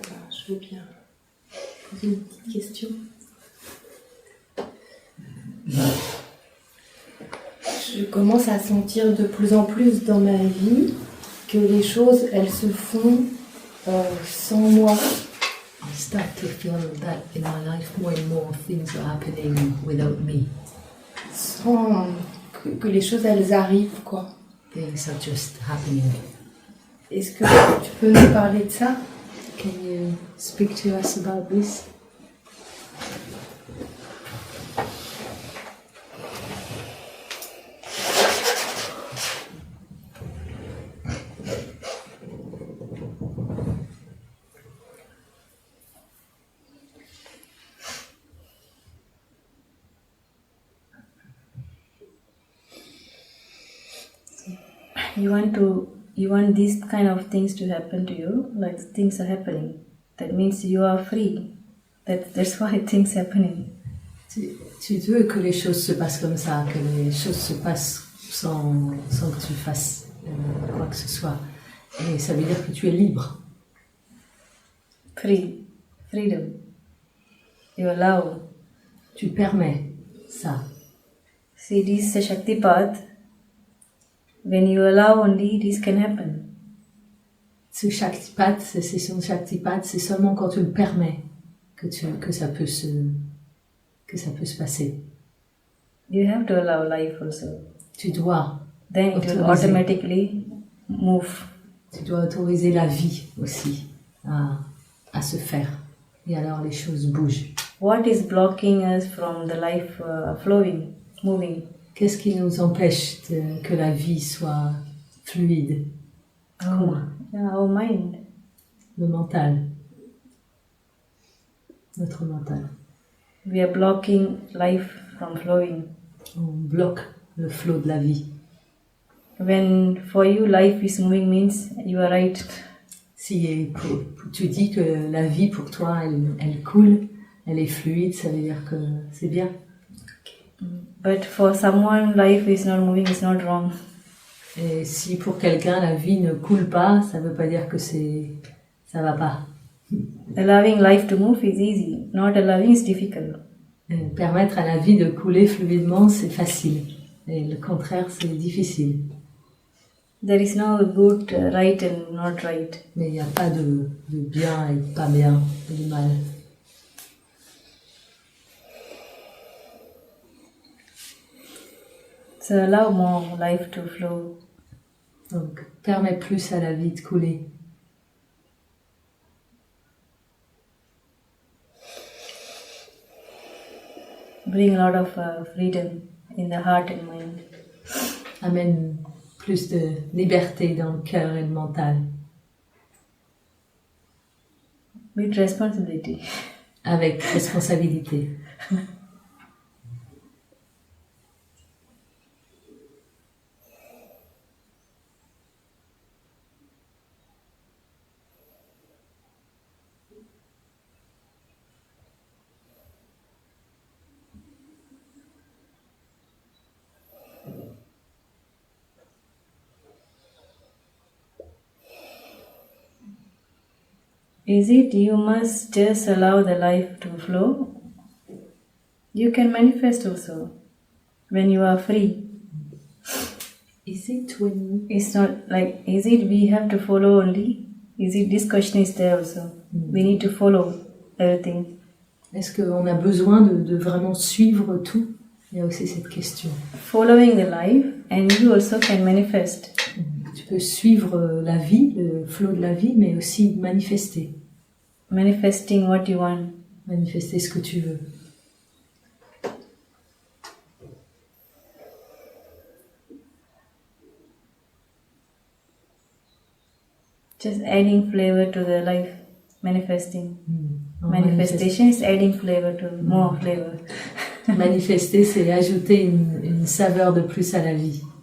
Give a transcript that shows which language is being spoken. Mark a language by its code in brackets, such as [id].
[fr] je veux bien poser une petite question. Je commence à sentir de plus en plus dans ma vie que les choses, elles se font sans moi. [en] I start to feel that in my life more and more things are happening without me. [fr] Sans que les choses, elles arrivent, quoi. [en] Things are just happening. [fr] Est-ce que tu peux nous parler de ça? [en] Can you speak to us about this? You want these kind of things to happen to you, like things are happening. That means you are free. That's why things happening. [fr] Tu veux que les choses se passent comme ça, que les choses se passent sans que tu fasses quoi que ce soit. Et ça veut dire que tu es libre. [en] Freedom. You allow. [fr] Tu permets ça. [en] See, this is a Shakti path. When you allow only, this can happen. [fr] Ce Shaktipat, cette session de Shaktipat, c'est seulement quand tu le permets que ça peut se passer. [en] You have to allow life also. [fr] Tu dois. [en] Then it will automatically move. [fr] Tu dois autoriser la vie aussi à se faire. Et alors les choses bougent. [en] What is blocking us from the life flowing, moving? [fr] Qu'est-ce qui nous empêche que la vie soit fluide? [en] Our mind. [fr] Le mental. Notre mental. [en] We are blocking life from flowing. [fr] On bloque le flot de la vie. [en] When for you life is moving means you are right. [fr] Si tu dis que la vie pour toi elle coule, elle est fluide, ça veut dire que c'est bien. [en] But for someone life is not moving, it's not wrong. [fr] Et si pour quelqu'un la vie ne coule pas, ça veut pas dire que ça va pas. [en] Allowing life to move is easy. Not allowing is difficult. [fr] Permettre à la vie de couler fluidement, c'est facile. Et le contraire, c'est difficile. [en] There is no good, right and not right. [fr] Mais il n'y a pas de bien et de pas bien, et de mal. [en] So allow more life to flow. [fr] Donc, permets plus à la vie de couler. [en] Bring a lot of freedom in the heart and mind. [fr] Amène plus de liberté dans le cœur et le mental. [en] With responsibility. [fr] Avec responsabilité. [en] Is it you must just allow the life to flow? You can manifest also when you are free. Is it when... It's not like, is it we have to follow only? Is it this question is there also? We need to follow everything. [fr] Est-ce qu'on a besoin de vraiment suivre tout? Il y a aussi cette question. [en] Following the life and you also can manifest. [fr] Tu peux suivre la vie, le flot de la vie, mais aussi manifester. [en] Manifesting what you want. [fr] Manifester ce que tu veux. [en] Just adding flavor to the life. Manifesting. Manifestation is adding flavor to more flavor. [fr] Manifester, c'est ajouter une saveur de plus à la vie.